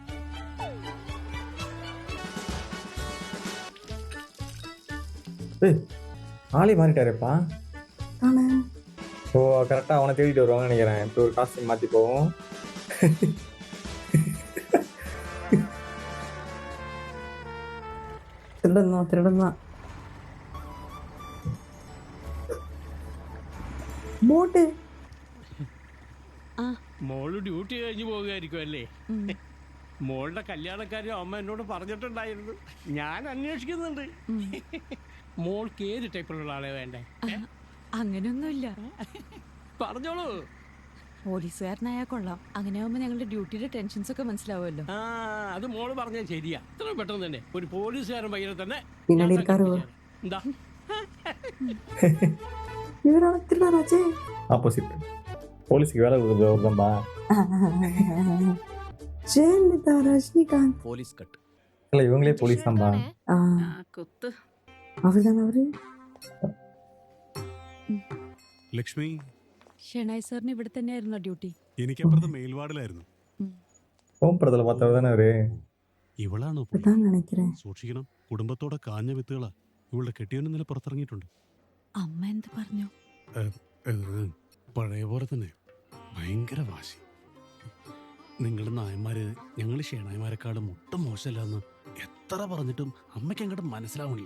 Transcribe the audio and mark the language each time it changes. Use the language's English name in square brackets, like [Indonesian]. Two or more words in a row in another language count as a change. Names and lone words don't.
[Tamil] ஆளே மாறிட்டாருப்பா. தானே. ஸோ கரெக்டா அவனை தேடிட்டு வருவாங்கன்னு நினைக்கிறேன். இப்போ ஒரு காஸ்டியூம் மாத்தி போவோம். திருடன். [Malayalam] ബോട്ട്. മോള് ഡ്യൂട്ടി കഴിഞ്ഞ് പോകുമായിരിക്കും അല്ലേ? മോളുടെ കല്യാണക്കാരും അമ്മ എന്നോട് പറഞ്ഞിട്ടുണ്ടായിരുന്നു. ഞാൻ അന്വേഷിക്കുന്നുണ്ട്. മോൾക്ക് ഏത് ടൈപ്പിലുള്ള ആളെ വേണ്ടേ? അങ്ങനെയൊന്നുമില്ല, പറഞ്ഞോളൂ. പോലീസുകാരനായാൽ കൊള്ളാം. അങ്ങനെ ആവുമ്പോ ഞങ്ങളുടെ ഡ്യൂട്ടിയുടെ ടെൻഷൻസ് ഒക്കെ മനസ്സിലാവുമല്ലോ. ആ, അത് മോള് പറഞ്ഞാൽ ശരിയാ. ഇത്ര പെട്ടെന്ന് തന്നെ ഒരു പോലീസുകാരൻ പയ്യനെ തന്നെ പിന്നാടി ഇരിക്കാറോ? എന്താ [Tamil] ഇവരാണ് திருடராச்சே. ஆப்போசிட். போலீஸ்க்கு வேலை கொடுக்குறதுதான்பா. ஜெயலலிதா, ரஜினிகாந்த். [Malayalam] പോലീസ് കട്ട്. [Tamil] இல்ல இவங்களே போலீஸ் தான்பா. [Malayalam] കുത്ത്. [Tamil] அவர்தான் அவரு. [Malayalam] ലക്ഷ്മി, ഷെണായ് സാറിന് ഇവിടെ തന്നെയായിരുന്നോ ഡ്യൂട്ടി? എനിക്കപ്പുറത്ത് മെയിൽവാർഡിലായിരുന്നു. [Tamil] ஹோம் படத்துல பார்த்தவர் தானே அவரு. [Malayalam] ഇവളാണോ പുള്ളി? [Tamil] இப்பதான் நினைக்கிறேன். [Malayalam] സൂക്ഷിക്കണം, കുടുംബത്തോടെ കാഞ്ഞ വിത്തുകളാ. ഇവളുടെ കെട്ടിയവൻ ഇന്നലെ പുറത്തിറങ്ങിയിട്ടുണ്ട്. അമ്മ എന്ത് പറഞ്ഞു? പഴയ പോലെ തന്നെ ഭയങ്കര വാശി. നിങ്ങളുടെ നായന്മാര് ഞങ്ങൾ ഷേണായ്മാരെക്കാളും ഒട്ടും മോശമല്ലെന്ന് എത്ര പറഞ്ഞിട്ടും അമ്മയ്ക്ക് അങ്ങോട്ട് മനസ്സിലാവണില്ല.